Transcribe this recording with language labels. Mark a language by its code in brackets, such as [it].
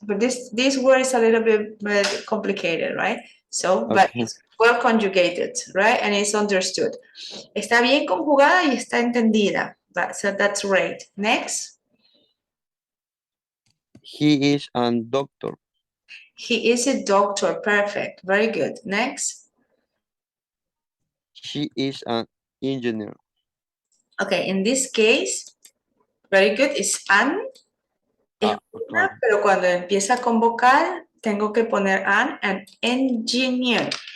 [en] But this word is a little bit complicated, right? So, but Okay. it's well conjugated, right? And it's understood. [es] Está bien conjugada y está entendida. [en] So that's great. Next. He is a doctor. He is a doctor. Perfect. Very good. Next. She is an engineer. Okay, in this case, very good. It's an. [es] Es una, [en] Okay. [es] pero cuando empieza con vocal, tengo que poner [en] an engineer.